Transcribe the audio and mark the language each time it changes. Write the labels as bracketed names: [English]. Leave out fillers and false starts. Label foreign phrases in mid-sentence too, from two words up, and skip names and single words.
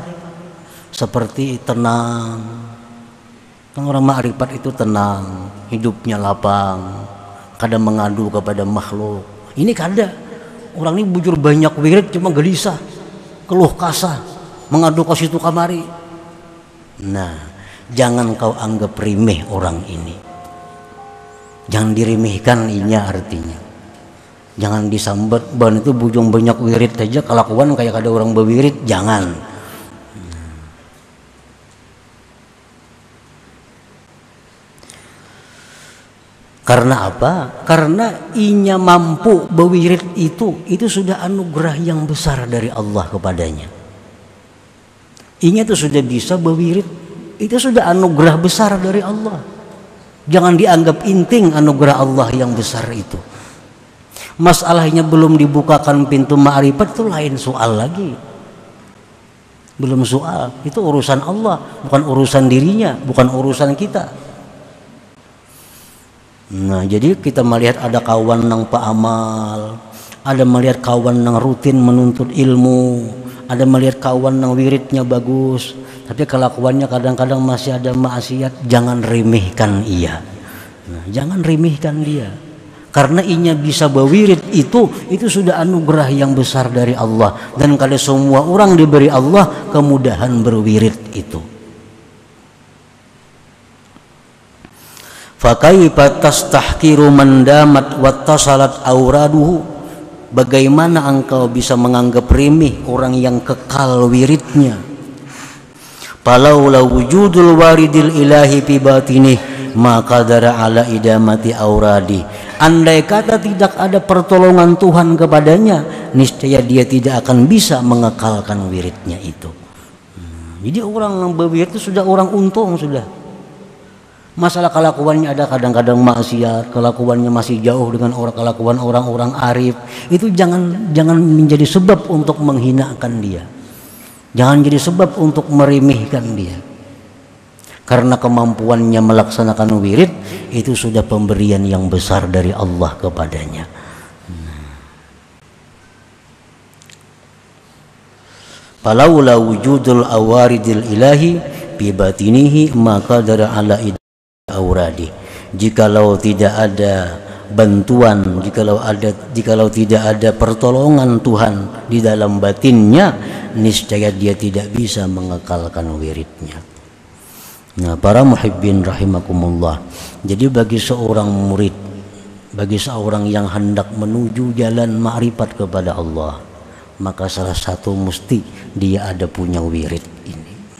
[Indonesian] Seperti tenang. Kan orang ma'rifat itu tenang, hidupnya lapang, kadang mengadu kepada makhluk. Ini kada. Orang ini bujur banyak wirid cuma gelisah, keluh kasah, mengadu ke situ kamari. Nah, jangan kau anggap remeh orang ini. Jangan diremehkan inya artinya. Jangan disambat, ban itu bujung banyak wirid aja kelakuan kayak ada orang berwirid, jangan. Karena apa? Karena inya mampu berwirid itu sudah anugerah yang besar dari Allah kepadanya. Inya itu sudah bisa berwirid, itu sudah anugerah besar dari Allah. Jangan dianggap inting anugerah Allah yang besar itu. Masalahnya belum dibukakan pintu ma'rifat itu lain soal lagi. Belum soal, itu urusan Allah, bukan urusan dirinya, bukan urusan kita. Nah, jadi kita melihat ada kawan nang paamal, ada melihat kawan nang rutin menuntut ilmu, ada melihat kawan nang wiridnya bagus, tapi kelakuannya kadang-kadang masih ada maksiat, jangan remehkan ia. Nah, jangan remehkan dia. Karena inya bisa berwirid itu sudah anugerah yang besar dari Allah, dan kalau semua orang diberi Allah kemudahan berwirid itu. [Arabic] فكيف تستحقر من دامت واتصلت أوراده, [Indonesian] bagaimana engkau bisa menganggap remeh orang yang kekal wiridnya. [Arabic] فلولا وجود الوارد الإلهي في باطنه ما قدر على إدامة الأوراد, [Indonesian] andai kata tidak ada pertolongan Tuhan kepadanya, niscaya dia tidak akan bisa mengekalkan wiridnya itu. Jadi orang yang berwirid itu sudah orang untung sudah. Masalah kelakuannya ada kadang-kadang maksiat, kelakuannya masih jauh dengan kelakuan orang-orang arif, itu jangan menjadi sebab untuk menghinakan dia. Jangan jadi sebab untuk meremehkan dia. Karena kemampuannya melaksanakan wirid itu sudah pemberian yang besar dari Allah kepadanya. [Arabic] فلولا وجود الوارد الإلهي بباطنه ما قدر على الأوراد. [Indonesian] Jikalau tidak ada bantuan, jikalau tidak ada pertolongan Tuhan di dalam batinnya, niscaya dia tidak bisa mengekalkan wiridnya. Nah, para [Arabic] محبين رحمكم الله. [Indonesian] Jadi bagi seorang murid, bagi seorang yang hendak menuju jalan ma'rifat kepada Allah, maka salah satu mesti dia ada punya wirid ini.